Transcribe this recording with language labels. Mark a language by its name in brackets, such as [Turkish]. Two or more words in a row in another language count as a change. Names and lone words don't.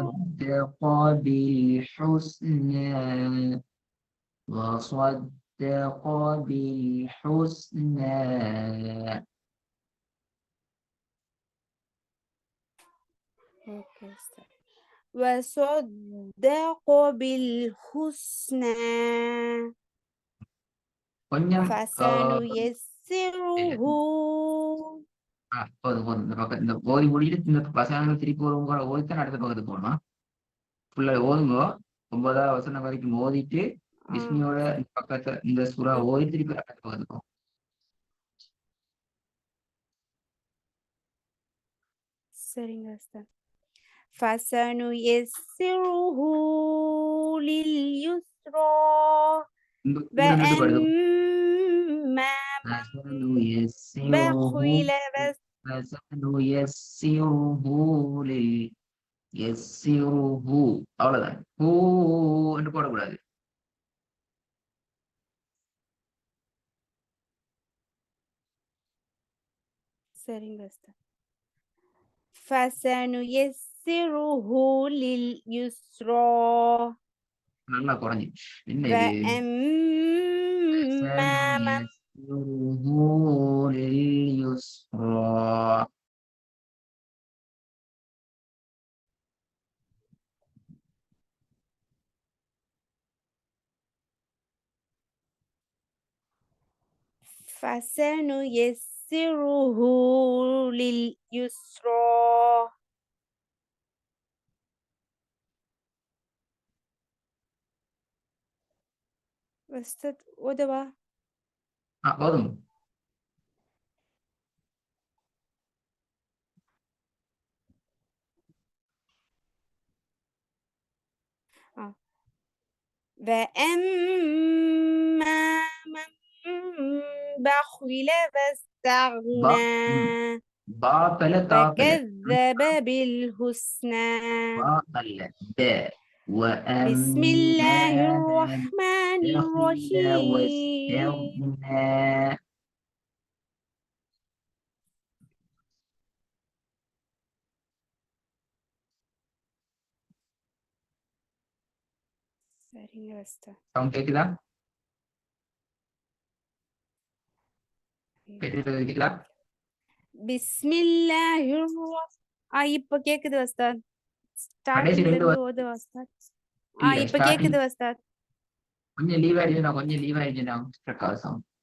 [Arabic] وصدق بالحسنى وصدق بالحسنى. وصدق بالحسنى [Tamil] கொஞ்சம் [Arabic] فسنيسره. [Tamil] போதும் போதும். இந்த பக்கம் இந்த ஓதி முடிட்டு இந்த பசங்க திருப்பி ஒரு ஓதித்தான் அடுத்த பக்கத்துக்கு போகணும். ஃபுல்லா ஓதுங்க. 9வது வசனம் வரைக்கும் ஓதிட்டு பிஸ்மியோட இந்த பக்கத்தை இந்த சூறா ஓதி திருப்பி அடுத்த பக்கத்துக்கு போகும். சரிங்க சார். [Arabic] فسنيسره لليسرى وأما من بخل فسنيسره يسره [Tamil] அவ்வளவுதான் ஹூ என்று போடக்கூடாது. சரிங்க உஸ்தாத். [Arabic] فسنيسره لليسرى [Tamil] நல்லா குறைஞ்சிச்சு. என்ன இது? [Arabic] وأما من فسنيسره لليسرى. فسنيسره لليسرى. [Tamil] உஸ்தாத் ஓதவா? போதும். [Arabic] وأما من بخل [Tamil] பா [Arabic] واستغنى [Tamil] பா பல தா பல [Arabic] وكذب بالحسنى. [Tamil] பா அல்ல ب [Arabic] بسم وأما الله من الرحمن بخل الرحيم. واستغنى. [Tamil] சரிங்க உஸ்தாத். சவுண்ட் கேக்குதா? கேக்குதா? [Arabic] بسم الله [Tamil] இப்ப கேக்குது உஸ்தாத். கடைசி ஸ்டார்டிங்ல ரெண்டு இருந்து ஓதுவா உஸ்தாத்? இல்ல இப்ப ஸ்டார்டிங் கேக்குது உஸ்தாத். கொஞ்சம் லீவ் ஆயிடுச்சுன்னா ஸ்ட்ரக் ஆகும்.